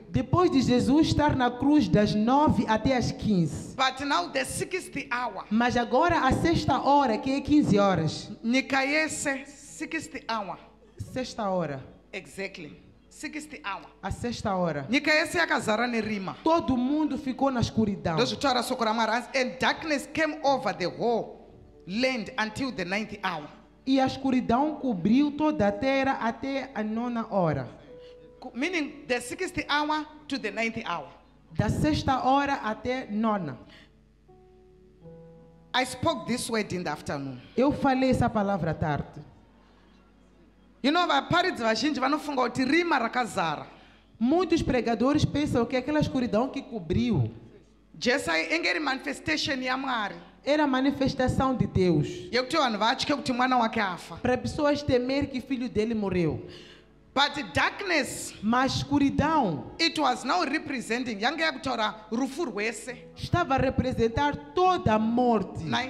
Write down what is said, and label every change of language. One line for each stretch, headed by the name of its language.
Portuguese: Depois de Jesus estar na cruz das 9 até às 15.
English: But now the 60th hour.
Portuguese: Mas agora a sexta hora, que é 15 horas.
Shona: Nyika yese
English: 60th hour.
Portuguese: Sexta hora.
English: Exactly. 60th hour.
Portuguese: A sexta hora.
Shona: Nyika yese yakazara nerima.
Portuguese: Todo mundo ficou na escuridão.
Shona: Ndozvitaura soko raMwari,
English: and darkness came over the whole land until the 9th hour.
Portuguese: E a escuridão cobriu toda a terra até a 9ª hora.
English: Meaning the 60th hour to the 9th hour.
Portuguese: Da sexta hora até 9ª.
English: I spoke this word in the afternoon.
Portuguese: Eu falei essa palavra à tarde.
English: You know,
Shona: vaparidzi vazhinji vanofunga kuti rima rakazara.
Portuguese: Muitos pregadores pensam que aquela escuridão que cobriu
Shona: Jesu engeri manifestation yaMwari.
Portuguese: era a manifestação de Deus.
Shona: Yekuti vanhu vatye kuti mwana wake afa.
Portuguese: Para pessoas temer que filho dele morreu.
English: But darkness,
Portuguese: Mas escuridão
English: it was now representing,
Shona: yange yakutaura rufu rwese,
Portuguese: estava a representar toda a morte.